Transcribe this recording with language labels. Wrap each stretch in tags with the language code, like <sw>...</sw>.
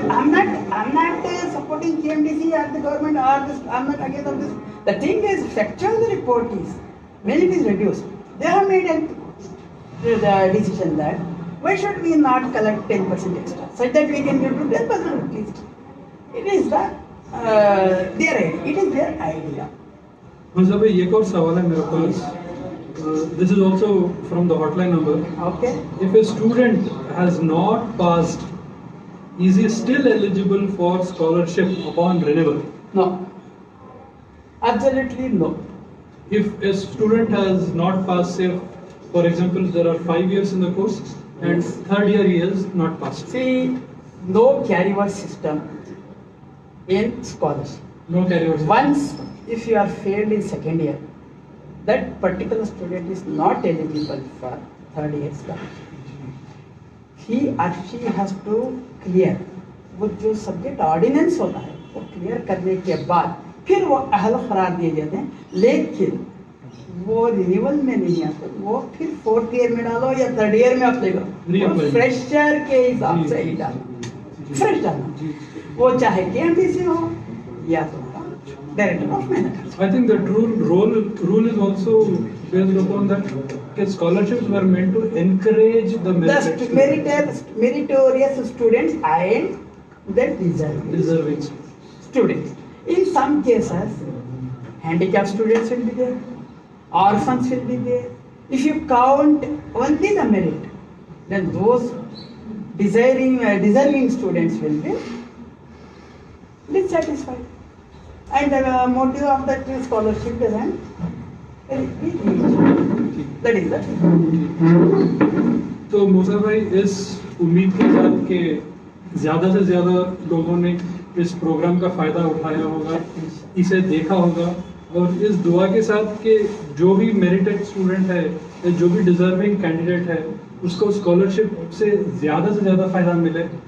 <en>I'm not supporting KMDC or the government or this. I'm not against of this. The thing is, factual the report is when it is reduced, they have made the decision that why should we not collect 10% extra, such that we can give to 10% at least. It is their idea. It is their idea.</en> <hi>मुझे भाई एक और सवाल है मेरे पास.</hi> <en>This is also from the hotline number. Okay. If a student has not passed, is he still eligible for scholarship upon renewal? No. Absolutely no. If a student has not passed, say, for example, there are 5 years in the course and Yes. third year he has not passed. See, no carryover system in scholarship. No carryover. Once, if you are failed in second year, that particular student is not eligible for third year scholarship. He or she has to clear.</en> <hi>वो जो subject ordinance होता है वो clear करने के बाद फिर वो अहल करार दिए जाते हैं, लेकिन वो रिन्यूअल में नहीं आते, वो फिर</hi> <en>fourth year</en> <hi>में डालो या</hi> <en>third year</en> <hi>में अप्लाई करो, फ्रेशर के हिसाब से ही डालो, फ्रेश डालना, वो चाहे केएमडीसी हो या तुम्हारा director of management.</hi> <en>I think the rule is also based upon that scholarships were meant to encourage the The meritorious students and the deserving. students. In some cases, handicapped students will be there, orphans will be there. If you count only the merit, then those deserving students will be dissatisfied. And the motive of that scholarship doesn't be reached. That is the</en> <hi>तो मूसा भाई इस उम्मीद के साथ कि ज़्यादा से ज़्यादा लोगों ने इस प्रोग्राम का फ़ायदा उठाया होगा, इसे देखा होगा, और इस दुआ के साथ कि जो भी</hi> <en>merited student</en> <hi>है या जो भी</hi> <en>deserving candidate</en> <hi>है उसको स्कॉलरशिप से ज़्यादा फ़ायदा मिले.</hi>